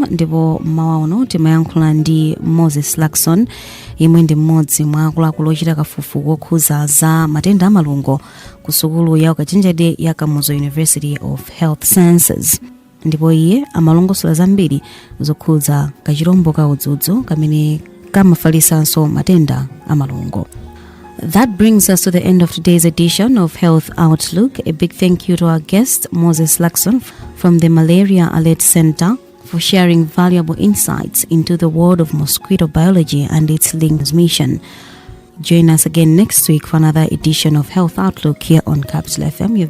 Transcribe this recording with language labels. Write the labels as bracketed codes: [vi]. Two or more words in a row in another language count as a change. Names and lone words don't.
[ny] ndipo mmawa uno timayankhula ndi Moses Luxon, yemwe ndi mmodzi mwa akuluakulu ochita kafukufuku okhuza za matenda amalungo ku sukulu ya ukachenjede ya Kamuzu University of Health Sciences, ndipo iye amalongosola zambiri zokhuza kachirombo ka udzudzu kamene kamafalisanso matenda amalungo. [en] That brings us to the end of today's edition of Health Outlook. A big thank you to our guest, Moses Luxon from the Malaria Alert Center, for sharing valuable insights into the world of mosquito biology and its linked transmission. Join us again next week for another edition of Health Outlook here on Capital FM.